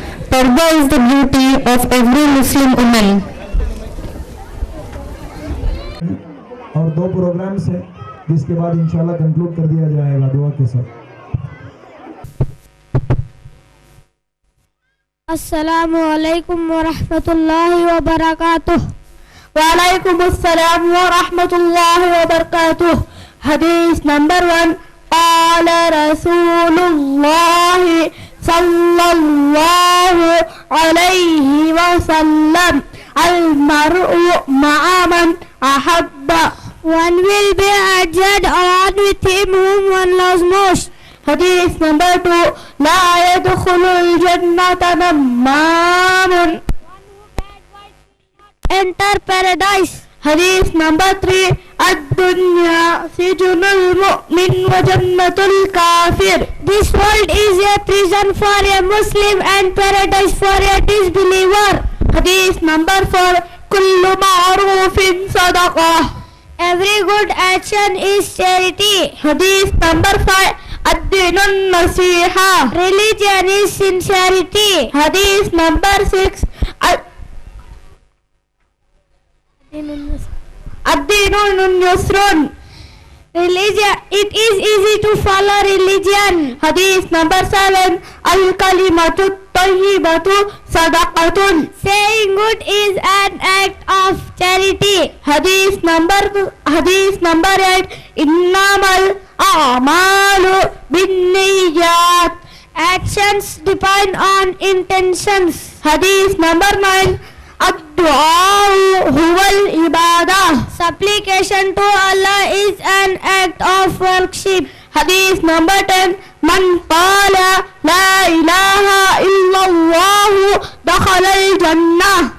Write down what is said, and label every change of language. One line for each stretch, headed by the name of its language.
English: Parda is the beauty of every Muslim woman.
Urdu: اور 2 programmes ہیں جس کے بعد انشاءاللہ کنکلوڈ کر دیا جائے گا دعا کے ساتھ.
Arabic: السلام علیکم ورحمۃ اللہ وبرکاتہ. وعلیکم السلام ورحمۃ اللہ وبرکاتہ.
Urdu: حدیث نمبر 1.
Arabic: قال رسول اللہ صلی اللہ علیہ وسلم المرء مع من احب.
English: One will be adjudged along with him whom one loves most.
Urdu: حدیث نمبر 2.
Arabic: لا يدخل الجنة نمام.
English: Enter paradise.
Urdu: حدیث نمبر 3.
Arabic: الدنیا سجن المؤمن وجنة الكافر.
English: This world is a prison for a Muslim and paradise for a disbeliever.
Urdu: حدیث نمبر 4.
Arabic: كل معروف صدقة.
English: Every good action is charity.
Urdu: حدیث number 5.
Arabic: الدین النصیحہ.
English: Religion is sincerity.
Urdu: حدیث number 6.
Arabic: الدین اليسر.
English: Religion, it is easy to follow religion.
Urdu: حدیث number 7.
Arabic: الکلمۃ الطیبۃ صدقۃ.
English: Saying good is an act of charity.
Urdu: حدیث number 8.
Arabic: انما الاعمال بالنیات.
English: Actions depend on intentions.
Urdu: حدیث number 9.
Arabic: الدعاء هو العبادة.
English: Supplication to Allah is an act of worship.
Urdu: حدیث number 10.
Arabic: من قال لا إله إلا الله دخل الجنة.